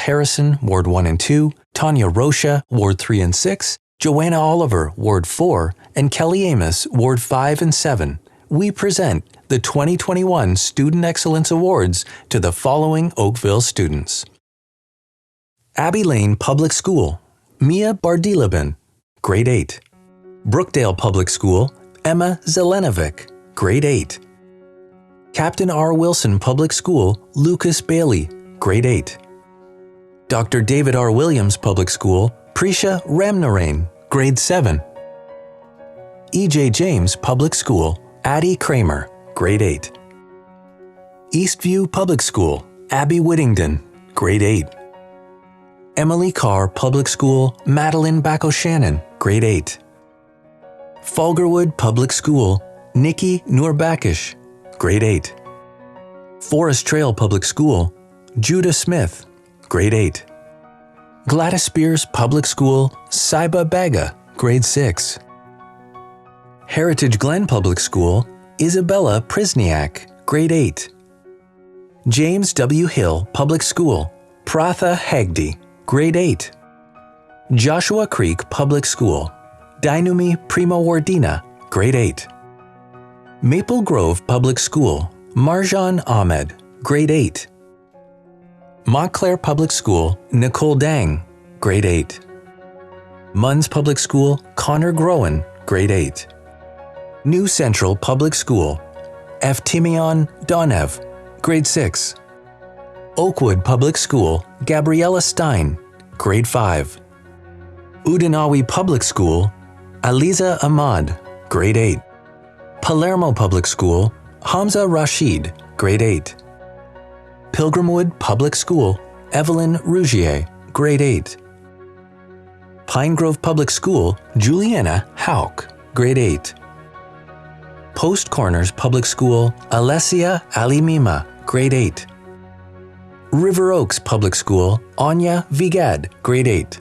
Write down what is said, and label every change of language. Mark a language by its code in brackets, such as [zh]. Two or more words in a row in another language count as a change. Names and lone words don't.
[en] Harrison, Ward 1 and 2, Tanya Rocha, Ward 3 and 6, Joanna Oliver, Ward 4, and Kelly Amos, Ward 5 and 7, we present the 2021 Student Excellence Awards to the following Oakville students. Abbey Lane Public School, Mia Bardilabin, Grade 8. Brookdale Public School, Emma Zelenovic, Grade 8. Captain R. Wilson Public School, Lucas Bailey, Grade 8. Dr. David R. Williams Public School, Prisha Ramnarain, Grade 7. E.J. James Public School, Addie Kramer, Grade 8. Eastview Public School, Abby Whittington, Grade 8. Emily Carr Public School, Madeline Bacco-Shannon, Grade 8. Falgarwood Public School, Nikki Noorbakish, Grade 8. Forest Trail Public School, Judah Smith, Grade 8. Gladys Spears Public School, Saiba Baga, Grade 6. Heritage Glen Public School, Isabella Prisniak, Grade 8. James W. Hill Public School, Pratha Hegde, Grade 8. Joshua Creek Public School, Dainumi Primawardena, Grade 8. Maple Grove Public School, Marjan Ahmed, Grade 8. Montclair Public School, Nicole Dang, Grade 8. Munns Public School, Connor Groen, Grade 8. New Central Public School, Eftimion Donev, Grade 6. Oakwood Public School, Gabriella Stein, Grade 5. Udinawi Public School, Aliza Ahmad, Grade 8. Palermo Public School, Hamza Rashid, Grade 8. Pilgrimwood Public School, Evelyn Rougier, Grade 8. Pine Grove Public School, Juliana Hauk, Grade 8. Post Corners Public School, Alessia Alimima, Grade 8. River Oaks Public School, Anya Vigad, Grade 8.